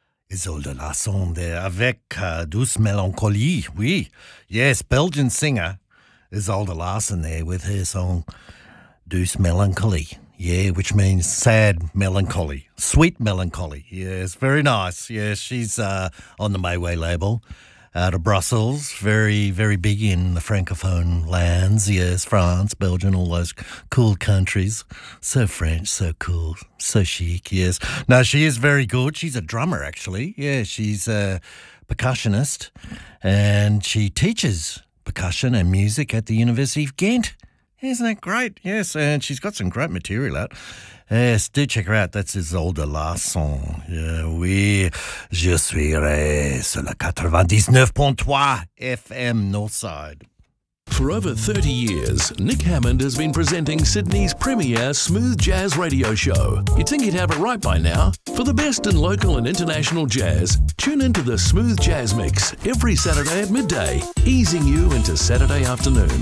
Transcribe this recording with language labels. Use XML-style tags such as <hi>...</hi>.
<fr>Isolde Lassonde avec douce mélancolie, oui.</fr> <en>Yes, Belgian singer Isolde Lassonde with her song Douce Melancholy. Yeah, which means sad melancholy, sweet melancholy. Yes, very nice. Yes, she's on the Mayway label out of Brussels. Very, very big in the Francophone lands. Yes, France, Belgium, all those cool countries. So French, so cool, so chic. Yes. Now, she is very good. She's a drummer, actually. Yeah, she's a percussionist. And she teaches percussion and music at the University of Ghent. Isn't that great? Yes, and she's got some great material out. Yes, do check her out. That's Isolde Lassonde. Yeah, oui.</en> <fr>Je suis sur le 99.3 FM Northside.</fr> <en>For over 30 years, Nick Hammond has been presenting Sydney's premier smooth jazz radio show. You'd think he'd have it right by now. For the best in local and international jazz, tune into the Smooth Jazz Mix every Saturday at midday, easing you into Saturday afternoon.</en>